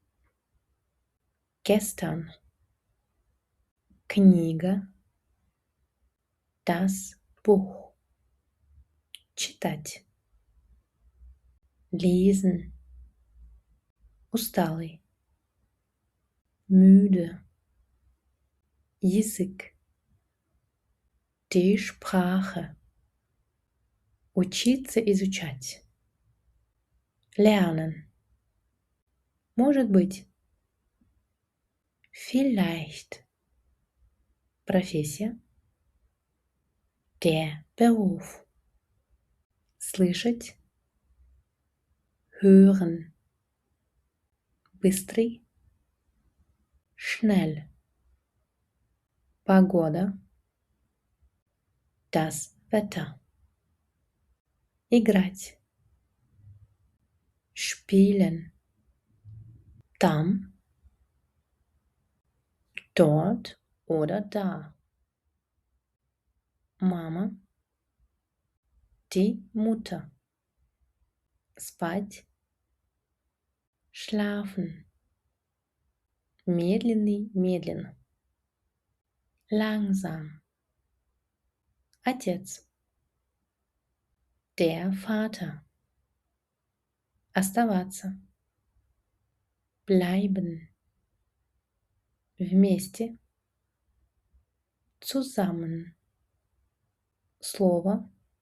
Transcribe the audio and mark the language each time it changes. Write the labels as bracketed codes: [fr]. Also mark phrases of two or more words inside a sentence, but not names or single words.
[de] gestern, книга, das Buch, читать, lesen, усталый, müde, язык, die Sprache, [ru] учиться изучать, lernen, может быть, [de] vielleicht, профессия, der Beruf, слышать, hören, быстрый, schnell, погода, das Wetter, играть, spielen, там, dort oder da, Mama, die Mutter, [ru] спать, schlafen, медленный, медленно, [de] langsam, отец, der Vater, оставаться, bleiben, [ru] вместе, zusammen, слово,